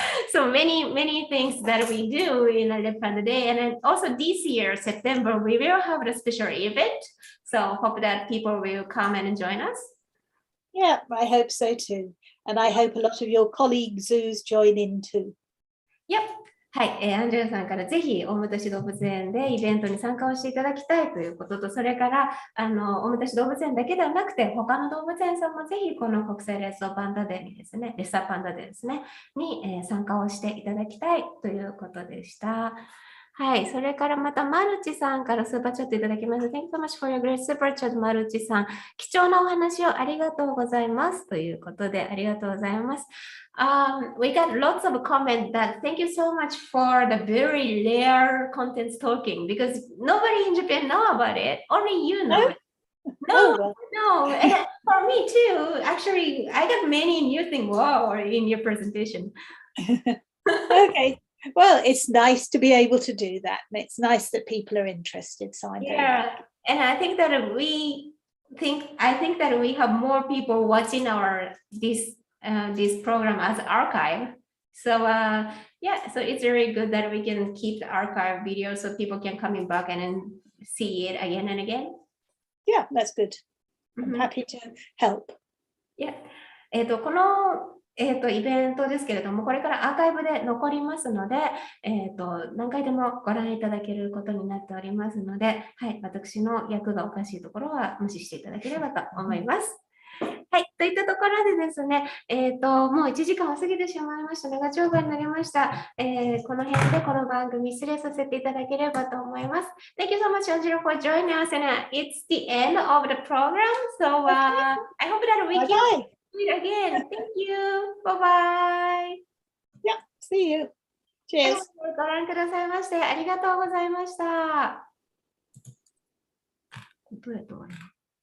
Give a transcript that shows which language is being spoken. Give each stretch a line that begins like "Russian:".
English: So many things that we do in the Red Panda Day, and then also this year September we will have a special event. So hope that people will come and join us. Yeah, I hope so too, and I hope a lot of your colleague zoos join in too. Yep.
Japanese: はい、アンジェラさんからぜひ大牟田市動物園でイベントに参加をしていただきたいということと、それから大牟田市動物園だけではなくて、他の動物園さんもぜひこの国際レッサーパンダデーにですね、レッサーパンダデーですね、に、参加をしていただきたいということでした。はい、それからまたマルチさんからスーパーチャットいただきました。
English: Thank you so much for your great super chat,
Japanese: マルチさん。貴重なお話をありがとうございますということで、ありがとうございます。
English: We got lots of comments that thank you so much for the very rare contents talking, because nobody in Japan know about it. Only you know it. No. And for me too, actually, I got many new things in your presentation. Okay. Well, it's nice to be able to do that. And it's nice that people are interested. So I'm very happy. And I think that we have more people watching this program as archive. So so it's very good that we can keep the archive video so people can come back and then see it again and again. Yeah, that's good. I'm happy to help. Yeah.
Japanese: このイベントですけれども、これからアーカイブで残りますので、何回でもご覧いただけることになっておりますので、はい、私の役がおかしいところは無視していただければと思います。はい、といったところでですね、もう1時間を過ぎてしまいました。長丁場になりました。この辺でこの番組失礼させていただければと思います。
English: Thank you so much, Angela, for joining us, and it's the end of the program. So I hope that we can meet again. Thank you. Bye bye. Yeah, see you. Cheers.
Japanese: ご覧くださいましてありがとうございました。どうやって終わるの？